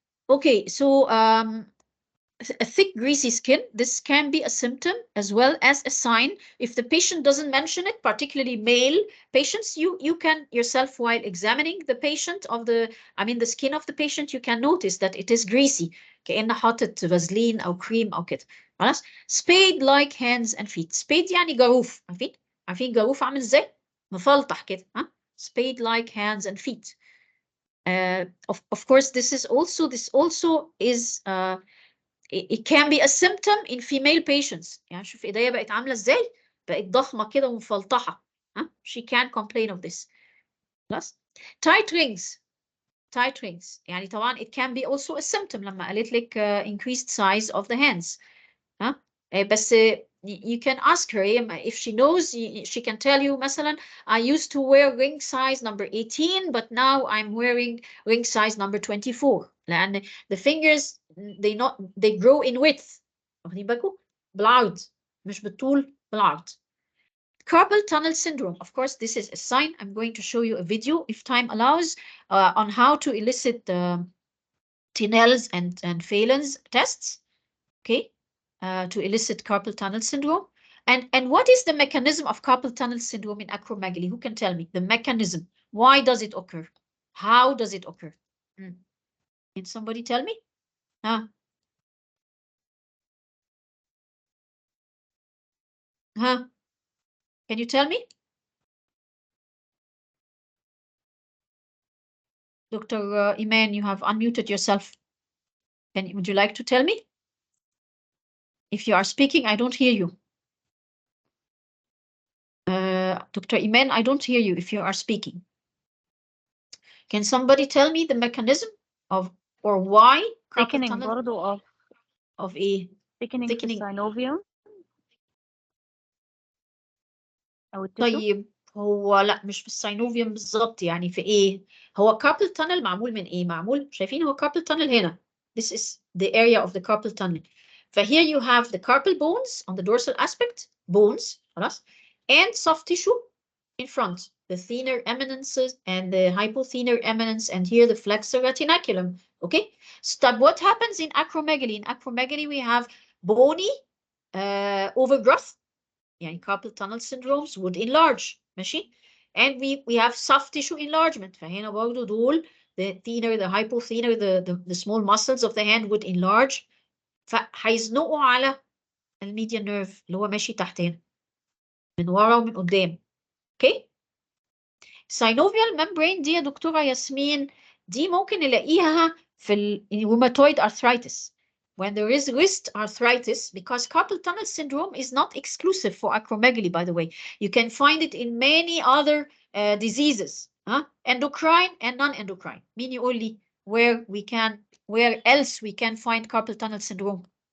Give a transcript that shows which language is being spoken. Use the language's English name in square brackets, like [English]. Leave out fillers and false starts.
[English] Okay, so a thick, greasy skin, this can be a symptom as well as a sign. If the patient doesn't mention it, particularly male patients, you can yourself, while examining the patient the skin of the patient, you can notice that it is greasy. [Arabic] كأن حاطط فازلين أو كريم أو كده. خلاص؟ [English] Spade-like hands and feet. [Arabic] Spade يعني جاروف. عارفين جاروف عامل ازاي؟ مفلطح كده. [English] Spade-like hands and feet. Of course, this also is it can be a symptom in female patients. [Arabic] يعني شوف ايديا بقت عامله ازاي، بقت ضخمه كده ومفلطحه. [English] She can't complain of this. [Arabic] خلاص. [English] tight rings [Arabic] يعني طبعا [English] it can be also a symptom [Arabic] لما قالت لك [English] increased size of the hands. [Arabic] بس [English] you can ask her if she knows, she can tell you [Arabic] مثلا [English] I used to wear ring size number 18 but now I'm wearing ring size number 24 [Arabic] لأن [English] the fingers they grow in width. [Arabic] واخدين بالكم؟ بالعرض مش بالطول، بالعرض. [English] Carpal tunnel syndrome. Of course, this is a sign. I'm going to show you a video, if time allows, on how to elicit Tinel's and Phelan's tests. Okay, to elicit carpal tunnel syndrome. And what is the mechanism of carpal tunnel syndrome in acromegaly? Who can tell me the mechanism? Why does it occur? How does it occur? Can somebody tell me? Can you tell me? Dr. Iman, you have unmuted yourself. Would you like to tell me? If you are speaking, I don't hear you. Dr. Iman, I don't hear you if you are speaking. Can somebody tell me the mechanism of or why carpal thickening tunnel [Arabic] برضو [English] of a [Arabic] thickening في الsynovium أو التشو. طيب هو لا مش في الساينوفيوم بالظبط، يعني في ايه؟ هو carpal tunnel معمول من ايه؟ معمول شايفين هو carpal tunnel هنا. [English] This is the area of the carpal tunnel. فhere you have the carpal bones on the dorsal aspect, bones [Arabic] خلاص, [English] and soft tissue in front, the thinner eminences and the hypothenor eminence, and here the flexor retinaculum. Okay, so what happens in acromegaly? In acromegaly we have bony overgrowth, [Arabic] يعني [English] carpal tunnel syndromes would enlarge [Arabic] ماشي, [English] and we have soft tissue enlargement. [Arabic] فهنا برضه دول [English] the thinner, the hypothenor, the small muscles of the hand would enlarge. [Arabic] فهيزنقوا على الميديان نيرف اللي هو ماشي تحت هنا من ورا ومن قدام. اوكي. synovial membrane دي يا دكتورة ياسمين دي ممكن نلاقيها في rheumatoid arthritis. [English] When there is wrist arthritis, because carpal tunnel syndrome is not exclusive for acromegaly, by the way. You can find it in many other diseases, endocrine and non-endocrine. [Arabic] مين يقول لي [English] where else we can find carpal tunnel syndrome?